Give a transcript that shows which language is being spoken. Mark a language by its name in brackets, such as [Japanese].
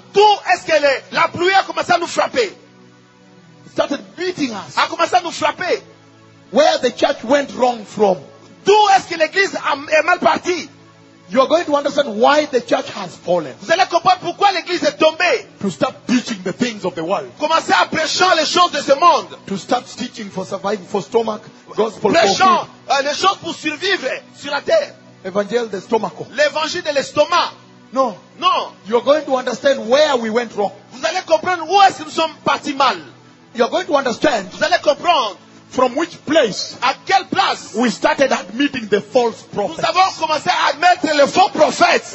[French] D'où est-ce que la pluie a commencé à nous frapper? [English] Started beating us. [French] A commencé à nous frapper. [English] Where the church went wrong from. [French] D'où est-ce que l'église est mal partie? [English] You are going to understand why the church has fallen. [French] Vous allez comprendre pourquoi l'église est tombée. [English] To start teaching the things of the world. [French] Commencer à prêcher les choses de ce monde. [English] To start teaching for survival, for stomach, gospel. [French] Prêchant les choses pour survivre sur la terre. Evangel de stomaco. L'évangile de l'estomac. [English] No. [French] Non. [English] You are going to understand where we went wrong. [French] Vous allez comprendre où est-ce que nous sommes partis mal. [English] You are going to understand. [French] Vous allez comprendre. [English] from which place, [French] à quelle place [English] we started admitting the false prophets. [French] Nous avons commencé à admettre les faux prophètes